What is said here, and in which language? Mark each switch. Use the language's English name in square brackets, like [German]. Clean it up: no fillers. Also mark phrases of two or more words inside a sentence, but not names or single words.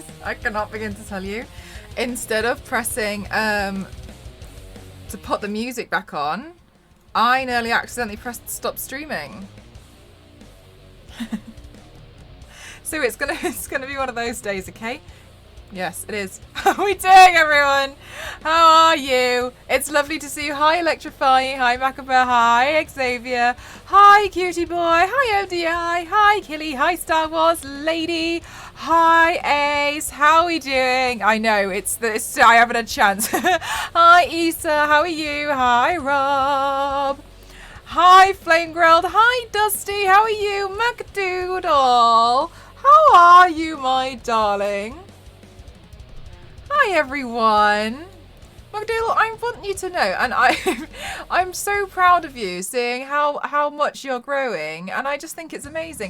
[English] I cannot begin to tell you. Instead of pressing to put the music back on, I nearly accidentally pressed stop streaming. So it's gonna be one of those days, okay? Yes, it is. How are we doing, everyone? How are you? It's lovely to see you. Hi, Electrifying. Hi, Macabeth. Hi, Xavier. Hi, Cutie Boy. Hi, ODI. Hi, Killy. Hi, Star Wars Lady. Hi, Ace. How are we doing? I know, I haven't had a chance. Hi, Issa. How are you? Hi, Rob. Hi, Flame Grilled. Hi, Dusty. How are you? Macadoodle. How are you, my darling? Hi everyone. Magdalene, I want you to know, and I'm so proud of you, seeing how much you're growing, and I just think it's amazing.